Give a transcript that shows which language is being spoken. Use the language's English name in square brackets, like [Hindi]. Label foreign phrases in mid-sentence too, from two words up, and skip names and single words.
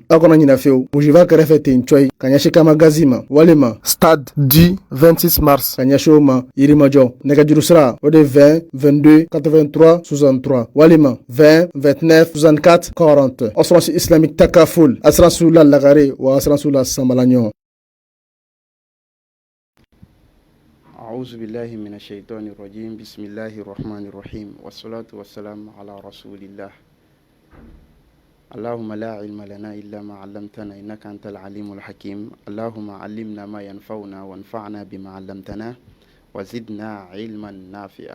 [Bambara] A kana ɲinɛ fiyewu, bujiba kɛrɛfɛ ten coyi ka ɲɛsin Kama Gazi ma walima stade du 26 mars ka ɲɛsin o ma Yirimajɔ. Nɛgɛjuru sira o de 20 22 83 63 walima 20 29 64 40. [French] Assurance islamique [Bambara] Takaful assurance la lagare wa assurance la sambalaɲɔ. [Arabic] أعوذ بالله من الشيطان الرجيم بسم الله الرحمن الرحيم والصلاة والسلام على رسول الله. اللهم لا علم لنا إلا ما علمتنا إنك أنت العليم الحكيم. اللهم علمنا ما ينفعنا وانفعنا بما علمتنا وزدنا علما نافعا.